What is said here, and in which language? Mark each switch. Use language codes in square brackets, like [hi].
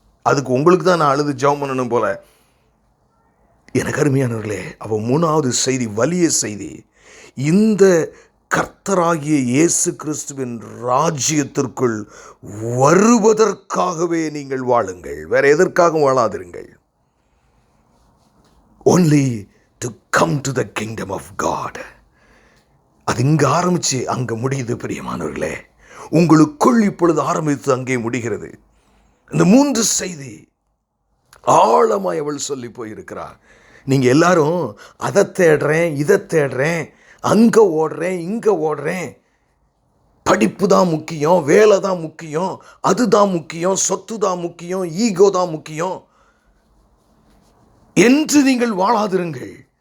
[ta] அதுக்கு உங்களுக்கு தான் நான் அழுது ஜெபம் பண்ணணும் போல். எனக்கு அருமையானவர்களே, அவள் மூணாவது செய்தி வலிய செய்தி. இந்த கர்த்தராகிய இயேசு கிறிஸ்துவின் ராஜ்யத்திற்குள் வருவதற்காகவே நீங்கள் வாழுங்கள், வேற எதற்காகவும் வாழாதிருங்கள். [en] only to come to the kingdom of God. [ta] அது இங்கே ஆரம்பித்து அங்கே முடியுது பிரியமானவர்களே. உங்களுக்குள் இப்பொழுது ஆரம்பித்து அங்கே முடிகிறது. இந்த மூன்று செய்தி ஆழமாய் அவள் சொல்லி போயிருக்கிறார். நீங்கள் எல்லாரும் அதை தேடுறேன், இதை தேடுறேன், அங்கே ஓடுறேன், இங்கே ஓடுறேன், படிப்பு தான் முக்கியம், வேலை தான் முக்கியம், அதுதான் முக்கியம், சொத்து தான் முக்கியம், ஈகோ தான் முக்கியம் என்று நீங்கள் வாழாதிருங்கள்.